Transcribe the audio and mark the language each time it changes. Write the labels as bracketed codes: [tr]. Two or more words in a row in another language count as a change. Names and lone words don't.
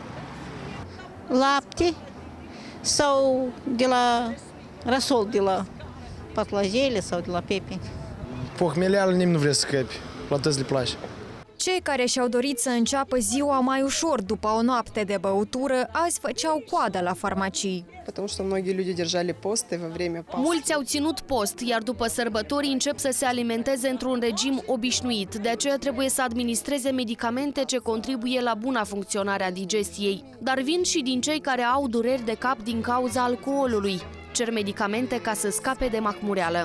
[ro] Lapte sau de la răsol, de la patlajele sau de la pepeni. Pohmeleală nimeni nu vrea să scăpi, la toți le place. Cei care și-au dorit să înceapă ziua mai ușor după o noapte de băutură, azi făceau coadă la farmacii. [ru] Потому что многие люди держали посты во время Пасхи. [ro] Mulți au ținut post, iar după sărbători încep să se alimenteze într-un regim obișnuit. De aceea trebuie să administreze medicamente ce contribuie la buna funcționare a digestiei. Dar vin și din cei care au dureri de cap din cauza alcoolului. Cer medicamente ca să scape de mahmureală.